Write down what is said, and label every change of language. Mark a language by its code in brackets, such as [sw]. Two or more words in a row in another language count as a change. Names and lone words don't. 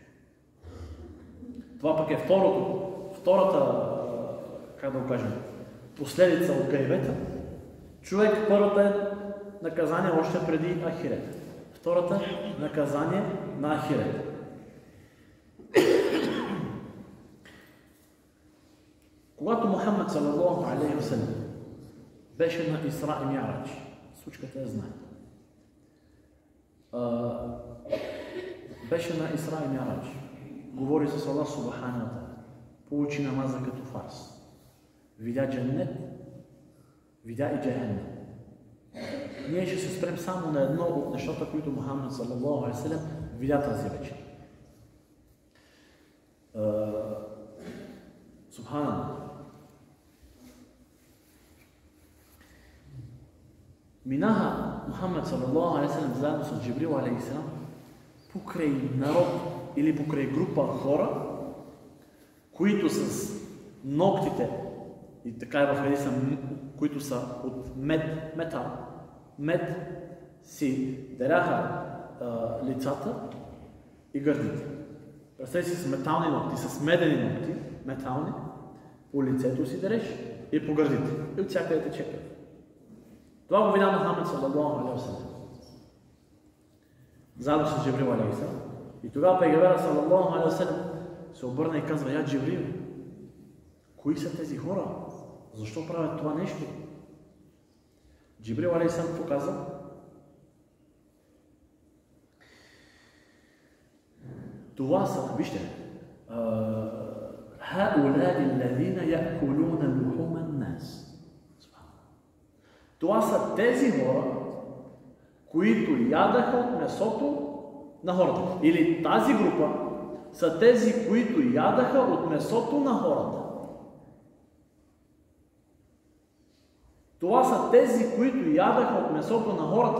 [bg] Това пък е втората, как да го кажем, последица от гайбета. Човек, първата е наказание още преди ахирета. Втората – наказание на ахирета. Когато Мухаммед [ar] صلى الله عليه وسلم [bg] беше на Исра и Ми'радж, случката я знаете. Беше на Исра и Ми'радж, говори с Аллах [ar] سبحانه وتعالى, [bg] получи намаза като фарс, видя джаннет, видя и джахеннем. Ние ще се спрем само на едно от нещата, които Мухаммед [ar] صلى الله عليه وسلم [bg] видя тази вечер. Субханаллах. Минаха Мухаммед [ar] صلى الله عليه وسلم [bg] заедно с Джибрил [ar] عليه السلام [bg] покрай народ или покрай група хора, които с ногтите, и така е в хадиса, които са от метал, мед си деряха лицата и гърдите. Представи си с метални ногти, с медени ногти, метални, по лицето си дереш и по гърдите. И от всякъде тече кръв. Това го видя Мухаммед [ar] صلى الله عليه وسلم. [bg] Заедно с Джибрил [ar] عليه السلام. [bg] И тогава пейгамберът [ar] صلى الله عليه وسلم [bg] се обърна и казва: я Джибрил, кои са тези хора? Защо правят това нещо? Джибрил [ar] عليه السلام [bg] показа: това са, вижте, [ar] هؤلاء الذين يأكلون لحوم الناس. [bg] Това са тези хора, които ядаха от месото на хората. Или тази група са тези, които ядаха от месото на хората. Това са тези, които ядаха от месото на хората.